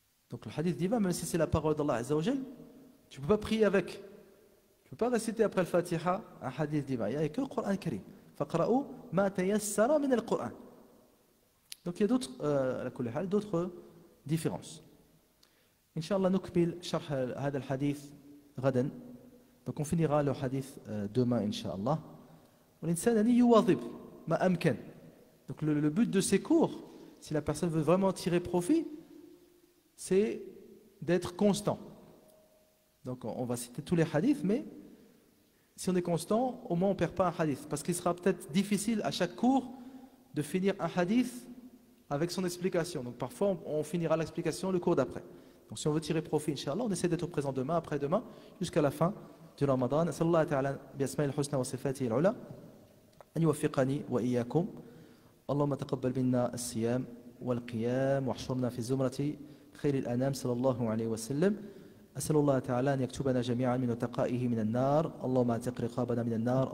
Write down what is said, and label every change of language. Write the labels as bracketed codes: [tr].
[fr] Donc le hadith divin, même si c'est la parole d'Allah Azza wa Jal, tu ne peux pas prier avec. Tu ne peux pas réciter après le Fatiha un hadith divin. Il n'y a que le Coran al-Karim. [ar] فَقْرَأُوا مَا تَيَسَّرَ مِنَ الْقُرْآنِ. [fr] Donc il y a d'autres différences. [ar] Inch'Allah, نكمل شرح هذا الحديث غدا. [fr] Donc on finira le hadith demain, Inch'Allah. [ar] والإنسان يواظب ما أمكن. [fr] Donc le but de ces cours, si la personne veut vraiment tirer profit, c'est d'être constant. Donc on va citer tous les hadiths, mais si on est constant, au moins on ne perd pas un hadith. Parce qu'il sera peut-être difficile à chaque cours de finir un hadith avec son explication. Donc parfois on finira l'explication le cours d'après. Donc si on veut tirer profit, Inch'Allah, on essaie d'être présent demain, après-demain, jusqu'à la fin du Ramadan. [ar] أسأل الله تعالى بأسماء الحسنى وصفاته العلى أن يوفقني وإياكم. اللهم تقبل منا الصيام والقيام واحشرنا في زمرة خير الأنام صلى الله عليه وسلم. أسأل الله تعالى أن يكتبنا جميعا من وتقائه من النار. اللهم اعتق رقابنا من النار.